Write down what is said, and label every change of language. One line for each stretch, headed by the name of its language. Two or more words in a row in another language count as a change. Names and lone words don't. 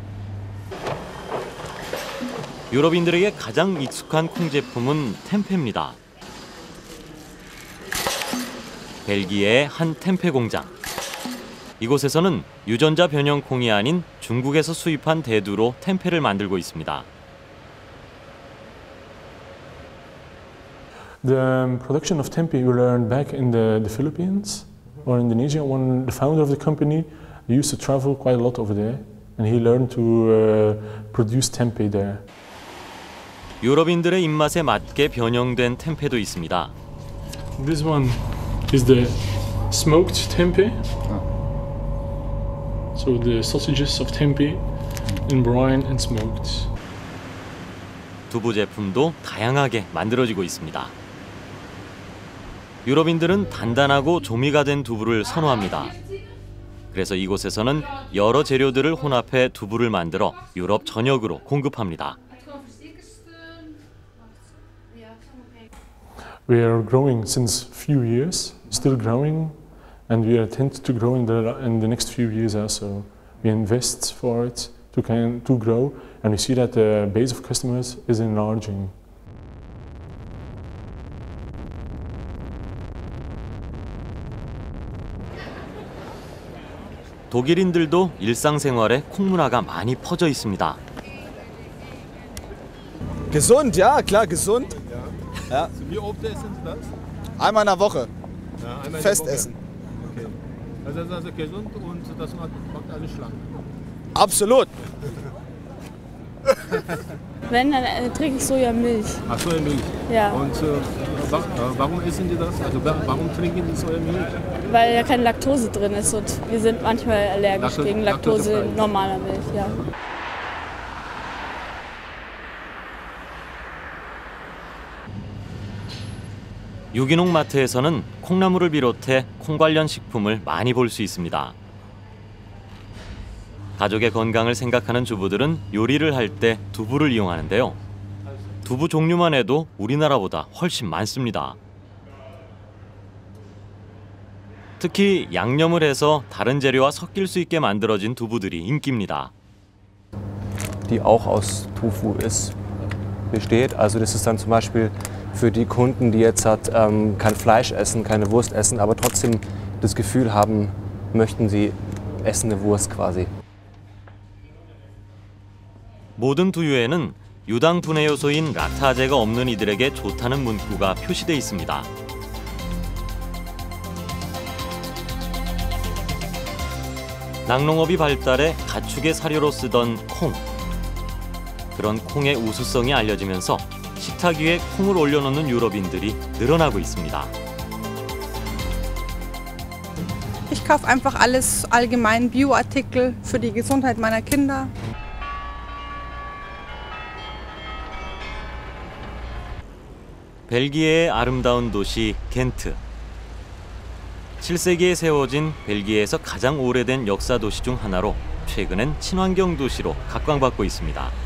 Korean: 유럽인들에게 가장 익숙한 콩 제품은 템페입니다. 벨기에의 한 템페 공장. 이곳에서는 유전자 변형 콩이 아닌 중국에서 수입한 대두로 템페를 만들고 있습니다.
English: The production of tempeh we learned back in the Philippines or Indonesia when the founder of the company used to travel quite a lot over there and he learned to produce tempeh there.
Korean: 유럽인들의 입맛에 맞게 변형된 템페도 있습니다.
English: This one is the smoked tempeh. So the sausages of tempeh in brine and smoked.
Korean: 두부 제품도 다양하게 만들어지고 있습니다. 유럽인들은 단단하고 조미가 된 두부를 선호합니다. 그래서 이곳에서는 여러 재료들을 혼합해 두부를 만들어 유럽 전역으로 공급합니다.
English: We are growing since few years, still growing, and we intend to grow in the next few years also. We invest for it to grow, and we see that the base of customers is enlarging.
Korean: 독일인들도 일상생활에 콩문화가 많이 퍼져 있습니다.
German: Gesund, ja, klar, gesund. Ja. Wie oft essen Sie das? Einmal in der Woche. Ja, einmal Fest in der Woche. essen. Okay. Also das ist also gesund und das macht alles schlank. Absolut. Wenn, dann trinke ich Sojamilch. Ach, Sojamilch. Ja. Und warum essen Sie das? Also warum trinken Sie Sojamilch? Weil ja keine Laktose drin ist und wir sind manchmal allergisch gegen Laktose in normaler Milch. Ja.
Korean: 유기농 마트에서는 콩나물을 비롯해 콩 관련 식품을 많이 볼 수 있습니다. 가족의 건강을 생각하는 주부들은 요리를 할 때 두부를 이용하는데요. 두부 종류만 해도 우리나라보다 훨씬 많습니다. 특히 양념을 해서 다른 재료와 섞일 수 있게 만들어진 두부들이 인기입니다.
German: Die auch aus Tofu besteht. Also das ist dann zum Beispiel für die Kunden, die jetzt kein Fleisch essen, keine Wurst essen, aber trotzdem das Gefühl haben, möchten sie essen eine Wurst quasi.
Korean: 모든 두유에는 유당 분해 요소인 락타제가 없는 이들에게 좋다는 문구가 표시돼 있습니다. 낙농업이 발달해 가축의 사료로 쓰던 콩. 그런 콩의 우수성이 알려지면서 식탁 위에 콩을 올려놓는 유럽인들이 늘어나고 있습니다.
German: Ich kaufe einfach alles allgemein Bioartikel für die Gesundheit meiner Kinder.
Korean: 벨기에의 아름다운 도시 겐트. 7세기에 세워진 벨기에에서 가장 오래된 역사 도시 중 하나로 최근엔 친환경 도시로 각광받고 있습니다.